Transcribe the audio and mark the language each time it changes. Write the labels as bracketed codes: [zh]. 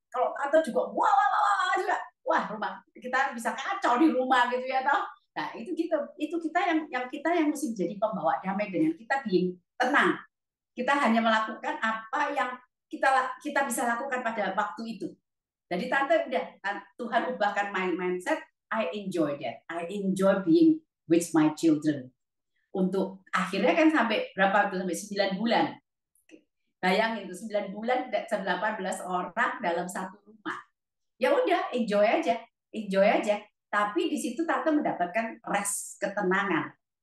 [id] Kalau tante juga wah rumah kita bisa kacau di rumah gitu ya toh. Nah, itu kita yang mesti menjadi pembawa damai dengan kita being tenang. Kita hanya melakukan apa yang kita bisa lakukan pada waktu itu. Jadi tante udah Tuhan ubahkan [en] my mindset, I enjoy that. I enjoy being with my children. [id] Untuk akhirnya kan sampai berapa tuh, sampai 9 bulan. Bayangin itu 9 bulan 18 orang dalam satu rumah. Ya udah, enjoy aja. Enjoy aja. Tapi di situ tante mendapatkan rest, ketenangan.